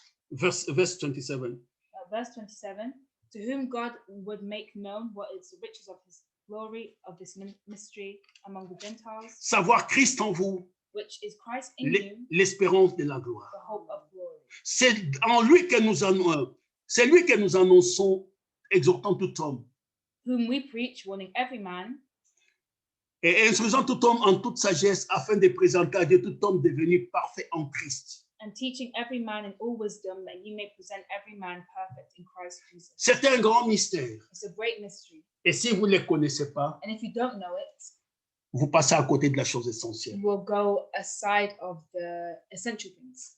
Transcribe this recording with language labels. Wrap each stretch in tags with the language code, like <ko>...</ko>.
<en>Verse 27. Verse 27, to whom God would make known what is the riches of his glory of this mystery among the Gentiles,</en> <fr>Savoir Christ en vous,</fr> <en>which is Christ in you,</en> <fr>l'espérance de la gloire.</fr> <en>the hope of glory.</en> <fr>C'est en lui que c'est lui que nous annonçons, exhortant tout homme</fr> <en>Whom we preach, warning every man,</en> <fr>et instruisant tout homme en toute sagesse afin de présenter à Dieu tout homme devenu parfait en Christ.</fr> <en>and teaching every man in all wisdom, that ye may present every man perfect in Christ Jesus.</en> <fr>C'est un grand mystère.</fr> <en>It's a great mystery.</en> <fr>Et si vous ne le connaissez pas,</fr> <en>And if you don't know it,</en> <fr>vous passez à côté de la chose essentielle.</fr> <en>you will go aside of the essential things.</en>